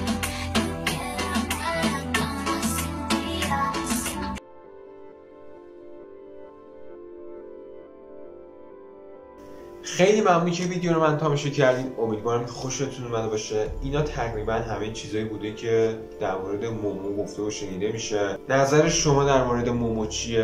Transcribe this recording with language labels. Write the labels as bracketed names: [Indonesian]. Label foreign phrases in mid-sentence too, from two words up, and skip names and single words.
[Spanish] Yo quiero estar en la cama sin mirar, sin [Persian] خیلی ممنون که ویدیو رو من تماشا کردین. امیدوارم که خوشتون اومده باشه. اینا تقریبا همه چیزایی بوده که در مورد مومو گفته و شنیده میشه. نظر شما در مورد مومو چیه؟